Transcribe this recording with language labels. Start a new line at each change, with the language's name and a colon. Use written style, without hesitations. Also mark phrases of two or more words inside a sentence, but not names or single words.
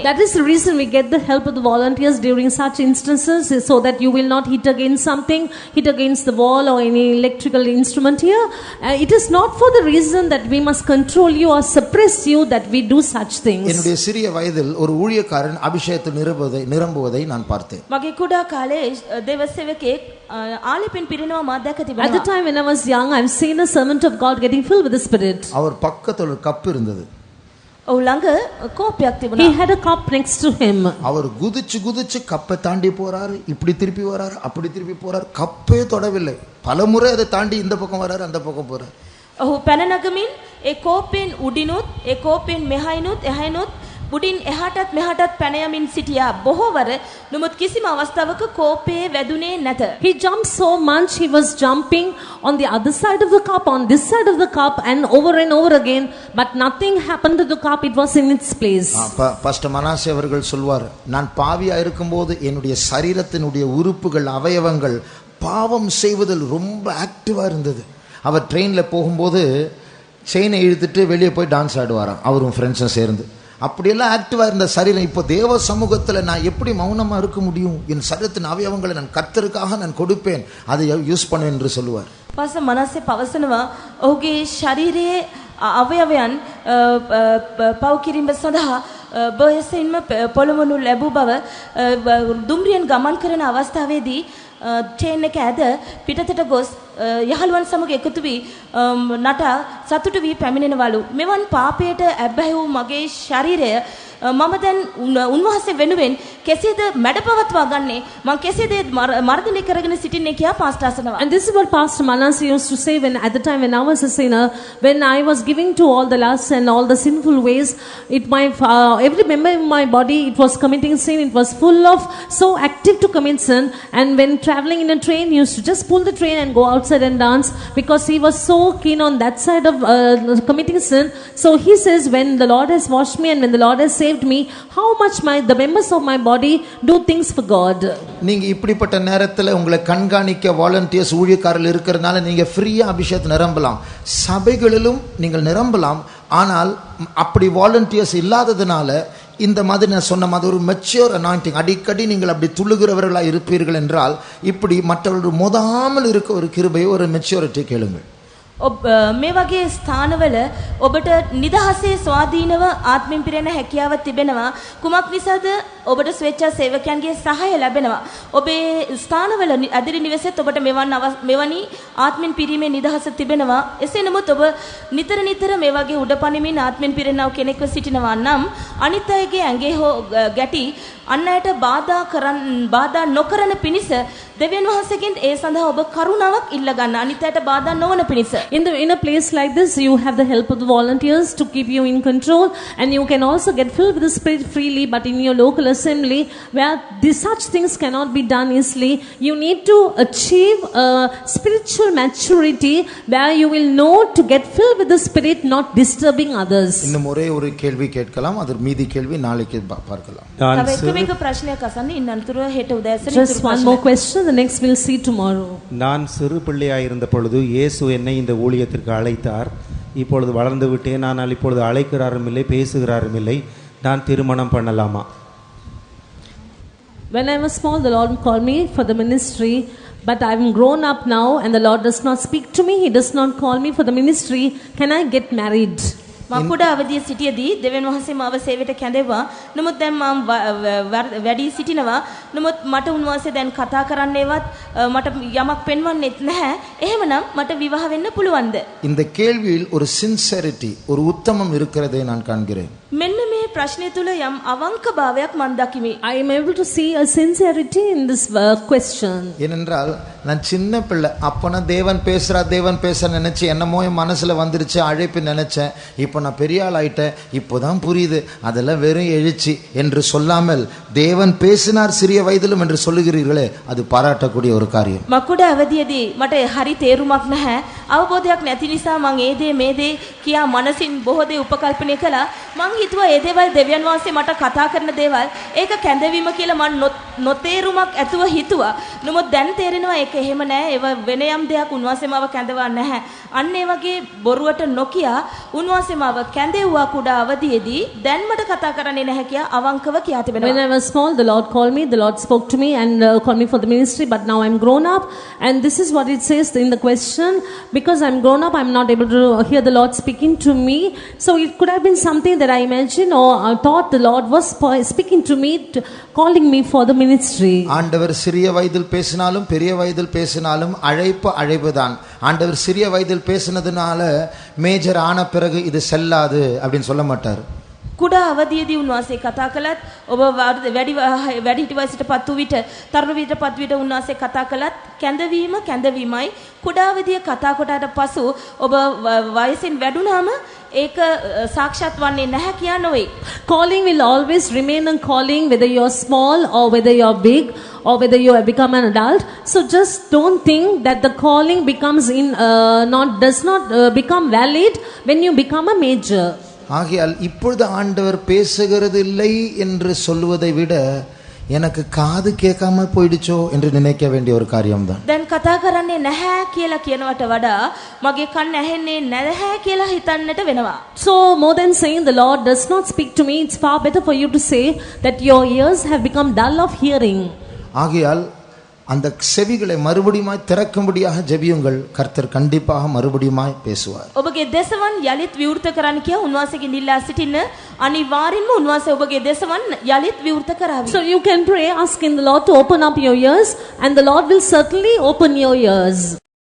English: That is the reason we get the help of the volunteers during such instances, so that you will not hit against something, hit against the wall or any electrical instrument here. It is not for the reason that we must control you or suppress you that we do such things.
Tamil: என்னுடைய சிறிய வயதில் ஒரு ஊழியக்காரன் அபிஷேகத்தில் நிரம்புவதை நான் பார்த்தேன்.
Sinhala: මගේ කුඩා කාලේ දේව සේවකෙක් ආලෙපෙන් පිරෙනවා මා දැක
English: At the
Sinhala: තිබෙනවා.
English: time when I was young, I've seen a servant of God getting filled with the Spirit.
Tamil: அவர் பக்கத்தில் ஒரு கப் இருந்தது.
Sinhala: ඔහු ළඟ කෝපයක්
English: He
Sinhala: තිබුණා.
English: had a cup next to him.
Tamil: அவர் குதிச்சு கப்பை தாண்டி போறாரு, இப்படி திருப்பி வராரு, அப்படி திருப்பி போறாரு, கப்பே தொடவில்லை. பலமுறை அதை தாண்டி இந்த பக்கம் வராரு, அந்த பக்கம் போறாரு.
Sinhala: ඔහු පැන නගමින් ඒ කෝපෙන් උඩිනුත් ඒ කෝපෙන් මෙහායිනුත් එහායිනුත් උඩින් එහාටත් මෙහාටත් පැන යමින් සිටියා බොහෝවර. නමුත් කිසිම අවස්ථාවක කෝපේ වැදුනේ නැත.
English: He jumped so much, he was jumping on the other side of the cup, on this side of the cup, and over again, but nothing happened to the cup, it was in its place.
Tamil: பாஸ்டர் மனாசே அவர்கள் சொல்வார், நான் பாவியா இருக்கும்போது என்னுடைய சரீரத்தினுடைய உறுப்புகள், அவயவங்கள் பாவம் செய்வதில் ரொம்ப ஆக்டிவா இருந்தது. அவர் ட்ரெயினில் போகும்போது செயினை இழுத்துட்டு வெளியே போய் டான்ஸ் ஆடுவாராம், அவரும் ஃப்ரெண்ட்ஸும் சேர்ந்து. அப்படியெல்லாம் ஆக்டிவாக இருந்த சரீரம் இப்போ தேவ சமூகத்தில் நான் எப்படி மௌனமாக இருக்க முடியும்? என் சரீரத்தின் அவயவங்களை நான் கர்த்தருக்காக நான் கொடுப்பேன், அதை யூஸ் பண்ணுவேன் என்று சொல்லுவார்.
Sinhala: පස්ස මනසේ පවසනවා ඔහුගේ ශරීරයේ අවයවයන් පව් කිරීම සඳහා බොහෝසෙයින්ම පොළොවනු ලැබූ බව දුම්රියෙන් ගමන් කරන අවස්ථාවේදී ට්‍රේන් එක ඇද පිටතට ගොස් යහළුවන් සමග එකතු වී නටා සතුටු වී පැමිණෙනවලු. මෙවන් පාපයට ඇබ්බැහි වූ මගේ ශරීරය මම දැන් උන්වහන්සේ වෙනුවෙන් කෙසේද මැඩපවත්වා ගන්නේ, මම කෙසේද මර්ධනය කරගෙන සිටින්නේ කියා පාස්ටර් අසනවා.
English: And this is what Pastor Manasseh used to say when at the time when I was a sinner, when I was giving to all the lusts and all the sinful ways, every member of my body, it was committing sin, it was full of so active to commit sin. And when traveling in a train, he used to just pull the train and go outside and dance because he was so keen on that side of committing sin. So he says, when the Lord has washed me and when the Lord has saved me, how much the members of my body do things for God.
Tamil: நீங்க இப்படிப்பட்ட நேரத்தில் உங்களை கண்காணிக்க வாலண்டியர்ஸ் ஊழியக்காரர்கள் இருக்கிறதுனால நீங்க ஃப்ரீயா அபிஷேகத்தை நிரம்பலாம், சபைகளிலும் நீங்கள் நிரம்பலாம். ஆனால் அப்படி வாலண்டியர்ஸ் இல்லாததுனால இந்த மாதிரி நான் சொன்ன மாதிரி ஒரு
English: mature anointing,
Tamil: அடிக்கடி நீங்கள் அப்படி துள்ளுகிறவர்களாக இருப்பீர்கள் என்றால் இப்படி மற்றவர்கள் மோதாமல் இருக்க ஒரு கிருபை, ஒரு மெச்சூரிட்டி கேளுங்கள்.
Sinhala: මේ වගේ ස්ථානවල ඔබට නිදහසේ ස්වාධීනව ආත්මෙන් පිරෙන හැකියාව තිබෙනවා. කුමක් නිසාද? ඔබට ස්වේච්ඡා සේවකයන්ගේ සහාය ලැබෙනවා. ඔබේ ස්ථානවල අදිරි නිවසෙත් ඔබට මෙවැනි ආත්මෙන් පිරීමේ නිදහස තිබෙනවා. එසේ නමුත් ඔබ නිතර මේ වගේ උඩපණිමින් ආත්මෙන් පිරෙනව කෙනෙක්ව සිටිනවා නම් අනිත් අයගේ ඇඟේ හෝ ගැටි අන් අයට බාධා නොකරන පිණිස දෙවියන් වහන්සේගෙන් ඒ සඳහා ඔබ කරුණාවක් ඉල්ල ගන්න, අනිත් අයට බාධා නොවන පිණිස.
English: In a place like this, you have the help of the volunteers to keep you in control, and you can also get filled with the Spirit freely. But in your local assembly where such things cannot be done easily. You need to achieve spiritual maturity where you will know to get filled with the Spirit, not disturbing others.
Tamil: இன்னும் ஒரே ஒரு கேள்வி கேட்கலாம், அது மீதி கேள்வி நாளைக்கு பார்க்கலாம். நான்
Sinhala: තව
Tamil: சிறு-
Sinhala: එක ප්‍රශ්නයක් අසන්න ඉන්න අනතුරුව හෙට උදෑසන
English: Just
Sinhala: ඉතුරු
English: one
Sinhala: ප්‍රශ්න.
English: more question, the next we'll see tomorrow.
Tamil: நான் சிறு பிள்ளையாயிருந்த பொழுது இயேசு என்னை இந்த ஊழியத்திற்கு அழைத்தார். இப்பொழுது வளர்ந்து விட்டேன், ஆனால் இப்பொழுது அழைக்கிறாரும் இல்லை, பேசுகிறாரும் இல்லை. நான் திருமணம் பண்ணலாமா?
English: When I was small, the Lord called me for the ministry, but I'm grown up now and the Lord does not speak to me. He does not call me for the ministry. Can I get married?
Sinhala: මම කුඩා අවදියේ සිටියේදී දෙවියන් වහන්සේ මාව සේවයට කැඳෙවුවා. නමුත් දැන් මම වැඩි සිටිනවා. නමුත් මට උන්වහන්සේ දැන් කතා කරන්නේවත් මට යමක් පෙන්වන්නෙත් නැහැ. එහෙමනම් මට විවාහ වෙන්න පුළුවන්ද?
Tamil: இந்த கேள்வியில் ஒரு சின்சரிட்டி, ஒரு உத்தமம் இருக்கிறதை நான் காண்கிறேன்.
Sinhala: මෙන්න මේ ප්‍රශ්නය තුල යම් අවංකභාවයක් මම දකිමි.
English: I am able to see a sincerity in this question.
Tamil: ஏனென்றால் நான் சின்ன பிள்ளை, அப்பனா தேவன் பேச நினைச்சு என்னமோ என் மனசுல வந்துருச்சு, அழைப்பு நினைச்சேன். இப்போ நான் பெரிய ஆள் ஆயிட்டேன், இப்போதான் புரியுது அதெல்லாம் வெறும் எழுச்சி என்று சொல்லாமல் தேவன் பேசினார் சிறிய வயதிலும் என்று சொல்லுகிறீர்களே, அது பாராட்டக்கூடிய ஒரு காரியம்.
Sinhala: මකුඩ අවදියේදී මට හරි තේරුමක් නැහැ. අවබෝධයක් නැති නිසා මම ඒ දේ මේ දේ කියා මනසින් බොහෝ දේ උපකල්පනය කළා. මං හිතුවා ඒ දේවල් දෙවියන් වහන්සේ මට කතා කරන දේවල්, ඒක කැඳවීම කියලා මම නොතේරුමක් ඇතුව හිතුවා. නමුත් දැන් තේරෙනවා ඒක එහෙම නෑ. ඒව වෙන යම් දෙයක් උන්වහන්සේ මාව කැඳවා නැහැ. අන්න ඒ වගේ බොරුවට නොකියා උන්වහන්සේ මාව කැඳෙව්වා කුඩා අවදියේදී. දැන් මට කතා කරන්නේ නැහැ කියා අවංකව කියා
English: When
Sinhala: තිබෙනවා.
English: I was small, the Lord called me, the Lord spoke to me and called me for the ministry, but now I'm grown up and this is what it says in the question. Because I'm grown up, I'm not able to hear the Lord speaking to me. So it could have been something that I imagined or thought the Lord was speaking to me, calling me for the ministry.
Tamil: ஆண்டவர் சிறிய வயதில் பேசினாலும் பெரிய வயதில் பேசினாலும் அழைப்பு அழைப்புதான். ஆண்டவர் சிறிய வயதில் பேசினதுனால மேஜர் ஆன பிறகு இது செல்லாது அப்படின்னு சொல்ல மாட்டார்.
Sinhala: කුඩා අවදියේදී උන්වහන්සේ කතා කළත්, ඔබ වැඩිහිටි වයසට පත් වූ විට, තරුණ වියට පත් විට උන්වහන්සේ කතා කළත් කැඳවීම කැඳවීමයි. කුඩා අවදියේ කතා කොටාට පසු ඔබ වයසින් වැඩුණාම ඒක සාක්ෂාත් වන්නේ නැහැ කියා නොවේ.
English: Calling will always remain a calling, whether you're small or whether you're big or whether you have become an adult. So just don't think that the calling becomes does not become valid when you become a major.
Tamil: ஆகையால் இப்பொழுது ஆண்டவர் பேசுகிறது இல்லை என்று சொல்லுவதை விட எனக்கு காது கேட்காம போயிடுச்சோ என்று நினைக்க வேண்டிய ஒரு காரியம்தான்.
Sinhala: දැන් කතා කරන්නේ නැහැ කියලා කියනවට වඩා මගේ කන් ඇහෙන්නේ නැහැ කියලා හිතන්නට වෙනවා.
English: So more than saying the Lord does not speak to me, it's far better for you to say that your ears have become dull of hearing.
Tamil: ஆகையால் அந்த செவிகளை மறுபடியுமாய் திறக்கும்படியாக ஜெபியுங்கள். கர்த்தர் கண்டிப்பாக மறுபடியுமாய் பேசுவார்.
Sinhala: ඔබගේ දෙසවන් යලිත් විවෘත කරන්න කියා උන්වහන්සේගෙන් ඉල්ලා සිටින්න. අනිවාර්යෙන්ම උන්වහන්සේ ඔබගේ දෙසවන් යලිත් විවෘත කරાવી.
English: So you can pray asking the Lord to open up your ears and the Lord will certainly open your ears.